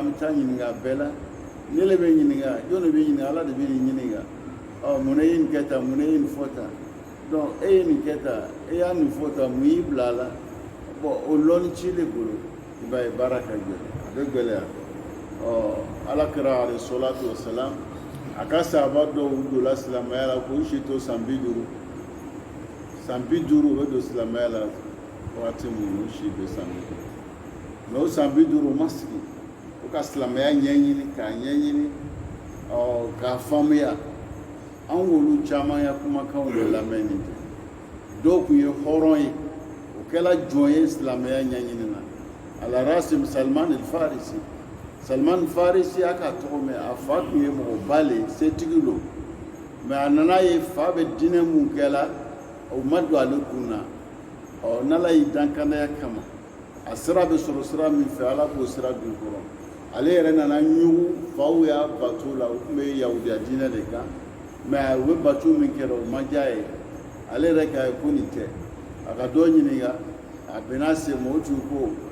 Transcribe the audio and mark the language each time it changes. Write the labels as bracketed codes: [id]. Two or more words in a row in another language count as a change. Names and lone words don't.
[bm] bɛ taa ɲininka bɛɛ la ne le bɛ ɲininka jɔn de bɛ ɲininka ala de bɛ nin ɲininka mun ye nin kɛ tan mun ye nin fɔ tan donc e ye nin kɛ tan e y'a nin fɔ tan mun y'i bila a la bon o lɔnni ci de bolo i b'a ye baara ka gɛlɛn a bɛ gɛlɛya ala kira [ar] عليه الصلاة والسلام [bm] a ka sahaba dɔw donna silamɛya la k'u si to san 50 san 50 u bɛ don silamɛya la wagati min u si bɛ san 50 mais o san 50 u ma sigi u ka silamɛya ɲɛɲini k'a ɲɛɲini k'a faamuya an wolu caman ya kumakanw de lamɛn nin tɛ dɔw tun ye hɔrɔn ye o kɛla jɔn ye silamɛya ɲɛɲini na ala rasim salman al-farisi salman al-farisi a ka tɔgɔ mɛn a fa tun ye mɔgɔba le setigi lo mais a nana ye fa bɛ diinɛ mun kɛla o ma don ale kun na n'ala y'i dankanaya kama a sira bɛ sɔrɔ sira min fɛ ala k'o sira don kɔrɔ ale yɛrɛ nana ɲugu faw y'a bato la u tun bɛ yahudiya diinɛ de kan mais u bɛ bato min kɛra o ma diya ye ale yɛrɛ k'a ye ko nin tɛ a ka dɔ ɲininka a bɛn'a se ma o tun ko